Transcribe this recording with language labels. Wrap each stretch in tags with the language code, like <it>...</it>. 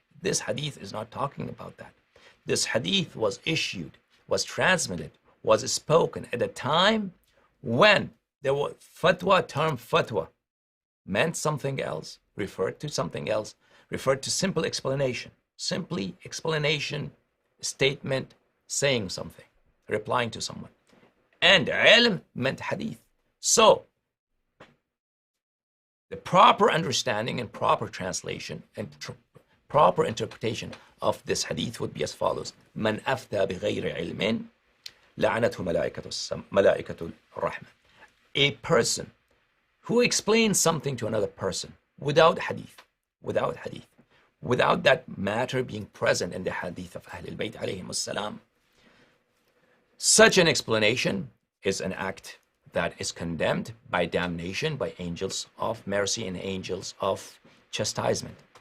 <en>This hadith is not talking about that. This hadith was issued, was transmitted, was spoken at a time when there was term fatwa meant something else, referred to something else, referred to simple explanation, simply explanation, statement, saying something, replying to someone. And ilm meant hadith. So, the proper understanding and proper translation and proper interpretation of this hadith would be as follows.</en> <ar>من أفتى بغير علم لعنته ملائكة الرحمة.</ar> <en>A person who explains something to another person without hadith, without that matter being present in the hadith of Ahlul Bayt alayhim salam, such an explanation is an act that is condemned by damnation by angels of mercy and angels of chastisement.</en>